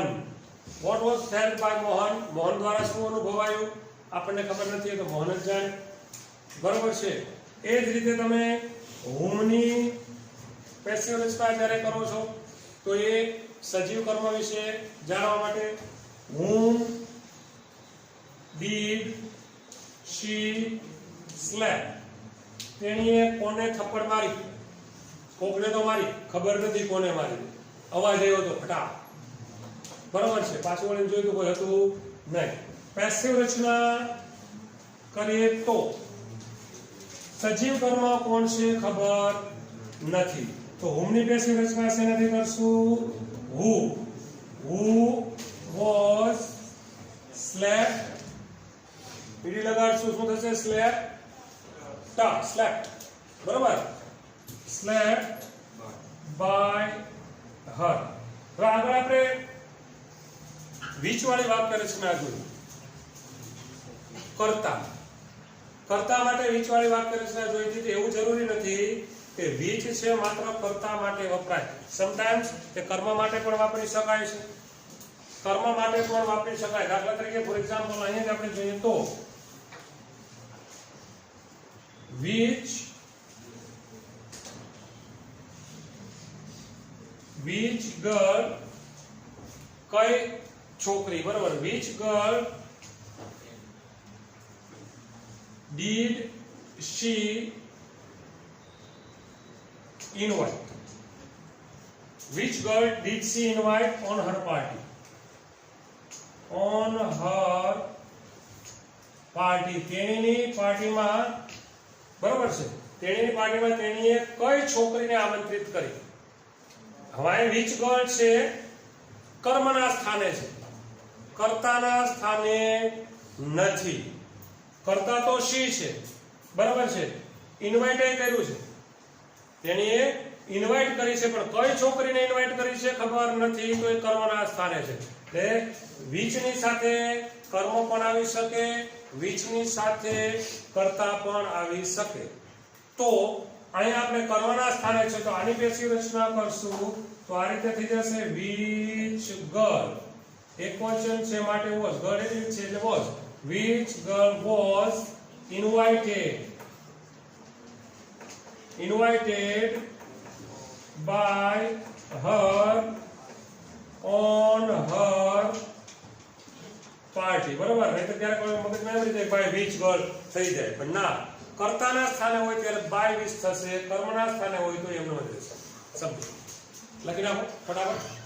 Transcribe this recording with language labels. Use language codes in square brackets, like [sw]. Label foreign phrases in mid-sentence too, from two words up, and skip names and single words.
[en] what was felt by Mohan? [gu] મોહન દ્વારા શું અનુભવાયું આપણને ખબર નથી, તો મોહન જ જાણે. બરોબર છે. એ જ રીતે તમે હુમની પેસિવ રચના જ્યારે કરો છો તો એ સજીવ કર્મ વિશે જાણવા માટે [en] whom did she slap? [gu] તેણીએ કોને થપ્પડ મારી? કોકને તો મારી, ખબર નથી કોને મારી. અવાજ આવ્યો તો ફટા. બરોબર છે. પાછું વળીને જોયું તો કોઈ હતું નહીં. પેસિવ રચના કરીએ તો સજીવ કર્મ કોણ છે ખબર નથી. તો હુમની પેસિવ રચના શેનાથી કરશું? [en] who was slapped. [gu] પીડી લગાડશું, શું થશે? slapped. [en] બરોબર. slapped by her. [gu] તો આગળ આપણે વીચ વાળી વાક્ય રચના જોઈ. કર્તા માટે વીચ વાળી વાક્ય રચના જોઈ હતી. એવું જરૂરી નથી કે વીચ છે માત્ર કર્તા માટે વપરાય. સમટાઈમ્સ તે કર્મ માટે પણ વાપરી શકાય છે. કર્મ માટે પણ વાપરી શકાય. દાખલા તરીકે [en] for example [gu] અહીંયા આપણે જોઈએ તો [en] which girl, [gu] કઈ છોકરી, બરોબર. [en] which girl did she invite? Which girl did she invite on her party? On her party. [gu] તેણીની પાર્ટીમાં, બરોબર છે. તેણીની પાર્ટીમાં તેણીએ કઈ છોકરીને આમંત્રિત કરી? હવે [en] which girl [gu] છે કર્મના સ્થાને છે, કર્તાના સ્થાને નથી. કર્તા તો she છે, બરાબર છે. ઇન્વાઇટ કર્યું છે, તેણીએ ઇન્વાઇટ કરી છે, પણ કઈ છોકરીને ઇન્વાઇટ કરી છે ખબર નથી, તો એ કર્મના સ્થાને છે. એટલે whichની સાથે કર્મ પણ આવી શકે, whichની સાથે કર્તા પણ આવી શકે. તો અહીંયા આપણે કર્મના સ્થાને છે, તો આની પેસિવ રચના કરશું તો આ રીતે થઈ જશે [en] which girl. [gu] એકવચન છે માટે was, girl છે એટલે was. [en] which girl was invited by her on her party. [gu] બરાબર. નહીં તો ત્યારે કોઈ મગજમાં એમ રીતે [en] by which girl [gu] થઈ જાય, પણ ના, કર્તાના સ્થાને હોય ત્યારે [en] by which [gu] થશે, કર્મના સ્થાને હોય તો એમનો જ રહેશે. શબ્દ લખી નાખો ફટાફટ.